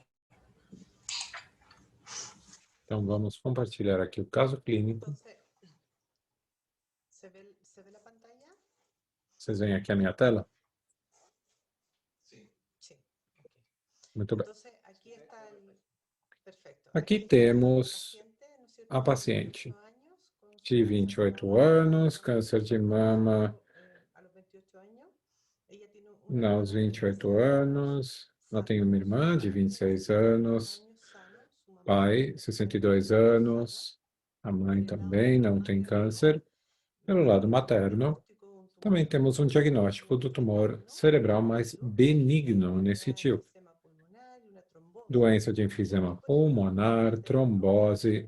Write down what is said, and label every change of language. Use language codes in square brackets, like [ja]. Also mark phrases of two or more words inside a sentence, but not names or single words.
[pt] Então, vamos compartilhar aqui o caso clínico. [es] Entonces, ¿se ve la pantalla? [pt] Vocês veem aqui a minha tela? [es] Sí. Ok. [pt] Muito bem. [es] Entonces, aquí está el... Perfecto. [pt] Aqui está temos [es] ¿no es cierto? [pt] a paciente [es] 28 años, con [pt] de [es] su 28 cáncer de mama, [pt] anos, câncer de mama [es] a los 28 años. Ella tiene una [pt] aos [es] hermana de [pt] 28 [es] 26 [pt] anos. Ela tem uma irmã de 26 anos, [es] su mamá [pt] pai, 62 anos, a mãe também não tem câncer. Pelo lado materno, também temos um diagnóstico do tumor cerebral mais benigno nesse tio. Doença de enfisema pulmonar, trombose.